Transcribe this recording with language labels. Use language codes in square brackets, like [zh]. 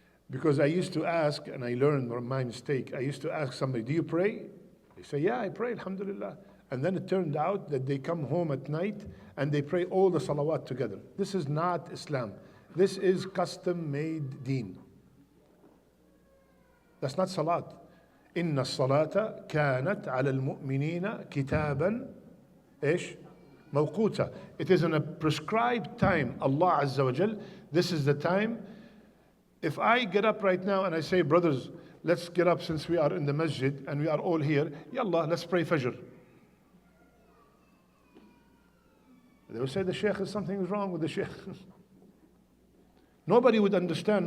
[en] Because I used to ask, and I learned from my mistake, I used to ask somebody, do you pray? They say, yeah, I pray, alhamdulillah. And then it turned out that they come home at night and they pray all the salawat together. This is not Islam. This is custom-made deen. That's not salat. [ar] إن الصلاة كانت على المؤمنين كتابا إيش؟ موقوتا. [en] It is in a prescribed time. Allah Azza wa Jal, this is the time. If I get up right now and I say, brothers, let's get up since we are in the masjid and we are all here, yallah, let's pray Fajr. They will say the Shaykh is something wrong with the Shaykh. Nobody would understand.